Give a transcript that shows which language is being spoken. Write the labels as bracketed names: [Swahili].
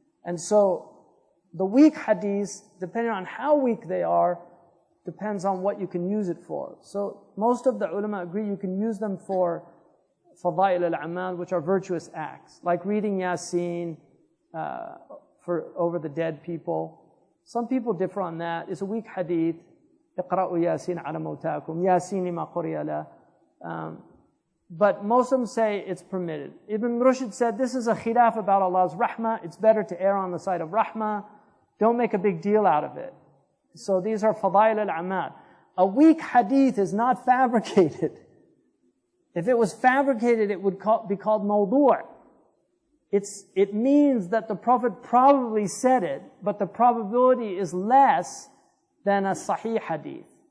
[English] And so the weak hadiths, depending on how weak they are, depends on what you can use it for. So most of the ulama agree you can use them for fadail al-amal, which are virtuous acts, like reading Yasin for over the dead people. Some people differ on that. It's a weak hadith. [Arabic] اقرأوا ياسين على موتاكم ياسين ما قرئ له. [English] But most of them say it's permitted. Ibn Rushd said this is a khilaf about Allah's rahmah. It's better to err on the side of rahmah. Don't make a big deal out of it. So these are fadail al-amal. A weak hadith is not fabricated. If it was fabricated, it would be called mawdu'. It means that the Prophet probably said it, but the probability is less than a sahih hadith.